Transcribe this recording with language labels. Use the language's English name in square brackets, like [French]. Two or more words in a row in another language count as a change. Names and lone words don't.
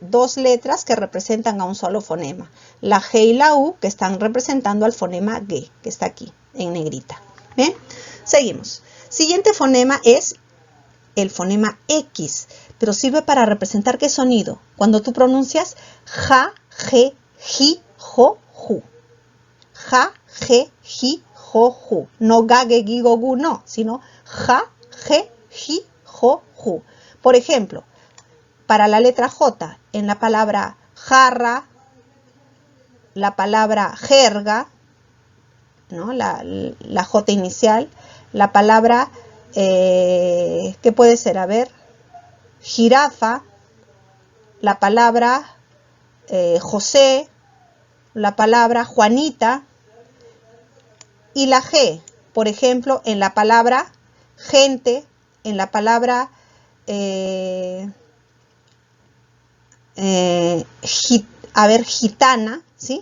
[Spanish] Dos letras que representan a un solo fonema. La G y la U, que están representando al fonema G, que está aquí en negrita. ¿Bien? Seguimos. Siguiente fonema es el fonema X, pero sirve para representar ¿qué sonido? Cuando tú pronuncias ja, je, ji, jo, ju. Ja, je, ji, jo, ju. No ga, ge, gi, go, gu, no, sino ja, je, ji, jo, ju. Por ejemplo, para la letra J, en la palabra jarra, la palabra jerga, ¿no? La J inicial, la palabra, ¿qué puede ser? A ver, jirafa, la palabra José, la palabra Juanita, y la G, por ejemplo, en la palabra gente, en la palabra gitana, ¿sí?